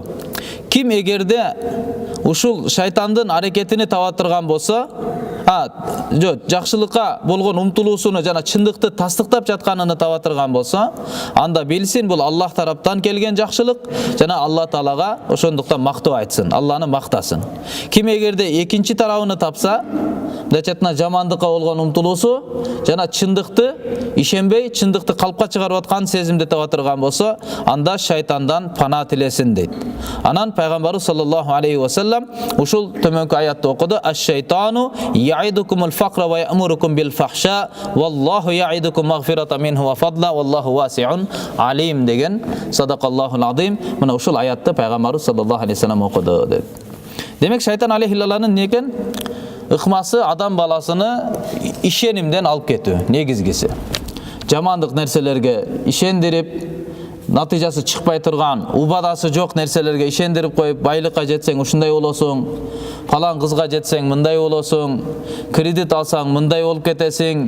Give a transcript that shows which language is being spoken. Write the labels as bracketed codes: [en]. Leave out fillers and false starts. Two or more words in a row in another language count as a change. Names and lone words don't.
[ky] Ким эгерде ушул шайтандын аракетини таба турган болсо, жакшылыкка болгон умтулуусуну жана чындыкты тастыктап жатканын таба турган болсо, анда билсин бул Аллах тараптан келген жакшылык жана Алла Таалага ошондуктан мактоо айтсын, Алланы мактасын. Ким эгерде экинчи тарабын тапса, дечетна жамандыкка болгон умтулуусу жана чындыкты ишенбей, чындыкты калпка чыгарып аткан сезимди таба турган болсо, анда шайтандан пана тилесин дейт. Анан пайгамбарыбыз [ar] صلى الله عليه وسلم [ky] ушул төмөнкү аятты окуду: [ar] "الشيطان يعدكم الفقر ويأمركم بالفحشاء, والله يعدكم مغفرة منه وفضلا والله واسع عليم" деген صدق الله العظيم. [ky] Мына ушул аятты пайгамбарыбыз [ar] صلى الله عليه وسلم [ky] окуду дейт. Демек шайтан алейхилланын не экен? Ыкмасы адам баласыны ишенимден алып кетүү негизгиси. Жамандык нерселерге ишендирип, натыйжасы чыкпай турган, убадасы жок нерселерге ишендирип коюп, байлыкка жетсең ушундай болосуң, фалан кызга жетсең мындай болосуң, кредит алсаң мындай болуп кетесиң.